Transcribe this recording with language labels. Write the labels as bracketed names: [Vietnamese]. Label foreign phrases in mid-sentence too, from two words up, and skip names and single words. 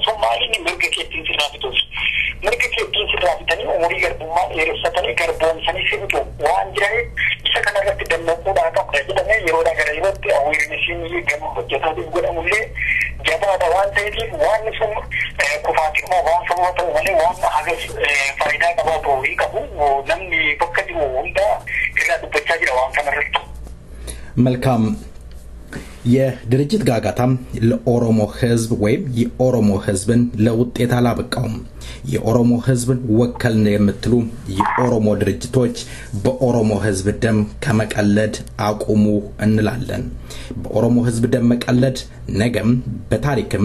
[Oromo] Sun maaliin mirga keettiin sirraa bituuf. Mirga keettiin sirraa bitanii umurii garbummaa dheereffatanii garboomsanii si bitu waan jiraniif isa kanarratti dammaquudhaa qabda jedhamee yeroodhaa gara yerootti awweernisiin gama hojjetaatiin godhamullee jabaadha waan ta'eef waan sun kufaatiidhuma waan sababa ta'u malee waan hagas faayidaa qabaatu hin qabu namni bakka jiru hunda irraa dubbachaa jira waan kanarratti. [Amharic] መልካም የድርጅት ጋጋታም ለኦሮሞ ህዝብ ወይም የኦሮሞ ህዝብን ለውጤት አላበቃውም። የኦሮሞ ህዝብን ወከልን የምትሉ የኦሮሞ ድርጅቶች በኦሮሞ ህዝብ ደም ከመቀለድ አቁሙ እንላለን። በኦሮሞ ህዝብ ደም መቀለድ ነገም በታሪክም